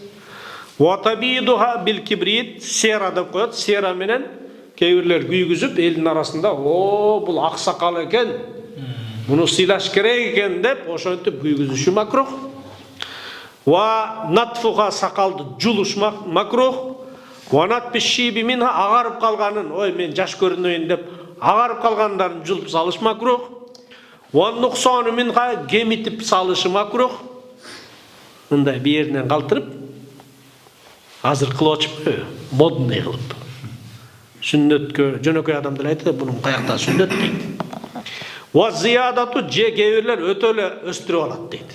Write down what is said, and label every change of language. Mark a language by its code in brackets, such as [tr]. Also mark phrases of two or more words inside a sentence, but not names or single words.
[ar] وتبييضها بالكبريت, [ky] сера деп коет, сера менен кээ бирлер күйгүзүп, элдин арасында, о, бул ак сакал экен, муну сыйлаш керек экен деп, ошентип күйгүзүшү макрух. [ar] ونتفها, [ky] сакалды жулуш макрух. [ar] ونتف الشيب منها, [ky] агарып калганын, ой, мен жаш көрүнөйүн деп, агарып калгандарын жулуп салыш макрух. [ar] والنقصان منها, [ky] кемитип салышы макрух. Мындай bir yerинен калтырып, азыр кылып атышпайбы, модный кылып. Сүннөткө жөнөкөй адамдар айтты, бунун каякта сүннөт дейт. [ar] والزيادة, [ky] же кээ бирлер өтө эле өстүрүп алат дейт.